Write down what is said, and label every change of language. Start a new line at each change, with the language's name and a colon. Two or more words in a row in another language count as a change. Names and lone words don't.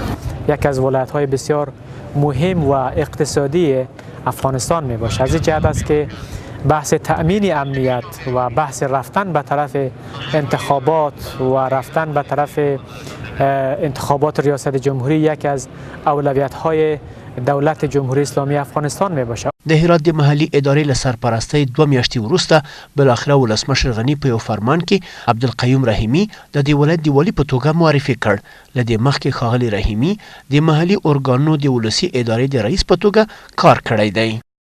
Persian: یک از ولایت‌های بسیار مهم و اقتصادی افغانستان می باشه. از این جهت است که بحث تأمین امنیت و بحث رفتن به طرف انتخابات و رفتن به طرف انتخابات ریاست جمهوری یکی از اولویت‌های دولت جمهوری اسلامی افغانستان می باشه.
Pashto: د هرات د محلي ادارې له سرپرستۍ 2 میاشتې وروسته بالاخره ولسمشر غني په یو فرمان کې عبدالقیوم رحیمي د دې ولایت د والي په توګه معرفي کړ. له دې مخکې ښاغلی رحیمي د محلي ارګانونو د ولسي ادارې د رئیس په توګه کار کړی دی.